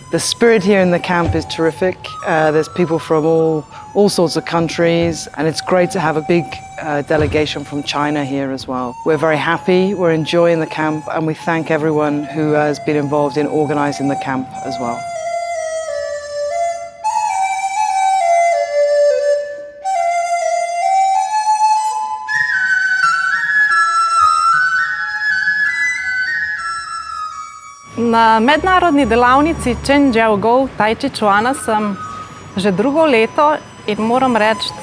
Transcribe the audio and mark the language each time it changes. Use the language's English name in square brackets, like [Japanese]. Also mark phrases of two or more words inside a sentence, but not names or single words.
[English] The spirit here in the camp is terrific. There's people from all sorts of countries, and it's great to have a big delegation from China here as well. We're very happy, we're enjoying the camp, and we thank everyone who has been involved in organizing the camp as well. [Slovenian] Na mednarodni delavnici Chen ZiQiang taijiquana sem že drugo leto in moram